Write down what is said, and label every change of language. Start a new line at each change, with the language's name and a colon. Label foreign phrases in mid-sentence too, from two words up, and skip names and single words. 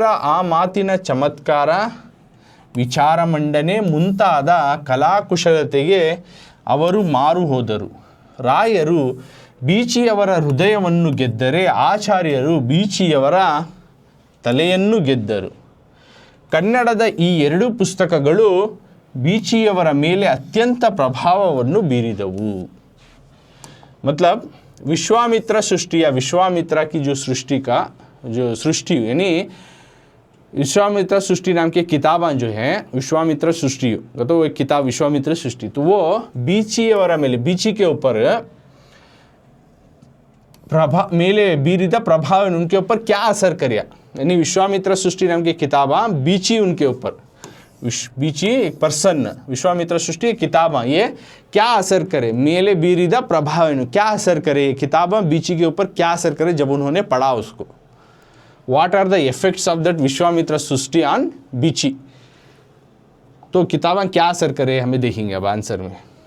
Kannada: ಆ ಮಾತಿನ ಚಮತ್ಕಾರ, ವಿಚಾರ ಮಂಡನೆ ಮುಂತಾದ ಕಲಾಕುಶಲತೆಗೆ ಅವರು ಮಾರು ಹೋದರು, ರಾಯರು ಬೀಚಿಯವರ ಹೃದಯವನ್ನು ಗೆದ್ದರೆ ಆಚಾರ್ಯರು ಬೀಚಿಯವರ ತಲೆಯನ್ನು ಗೆದ್ದರು, ಕನ್ನಡದ ಈ 2 ಪುಸ್ತಕಗಳು ಬೀಚಿಯವರ ಮೇಲೆ ಅತ್ಯಂತ ಪ್ರಭಾವವನ್ನು ಬೀರಿದವು।
Hindi: मतलब विश्वामित्र सृष्टि या विश्वामित्रा की जो सृष्टि का जो सृष्टि यानी विश्वामित्र सृष्टि नाम की किताबें जो हैं, विश्वामित्र सृष्टि तो एक किताब विश्वामित्र सृष्टि, तो वो
Kannada: ಬೀಚಿಯವರ ಮೇಲೆ,
Hindi: बीची के ऊपर
Kannada: ಮೇಲೆ ಬೀರಿದ ಪ್ರಭಾವ,
Hindi: उनके ऊपर क्या असर करिया, यानी विश्वामित्र सृष्टि नाम की किताबा बीची उनके ऊपर, बीची एक पर्सन, विश्वामित्र सृष्टि किताबा ये क्या असर करे,
Kannada: ಮೇಲೆ ಬೀರಿದ ಪ್ರಭಾವ
Hindi: क्या असर करे, ये किताबा बीची के ऊपर क्या असर करे जब उन्होंने पढ़ा उसको,
English: what are the effects of that Vishwamitra Srishti on Beechi,
Hindi: तो किताबा क्या असर करे हमें देखेंगे अब आंसर में।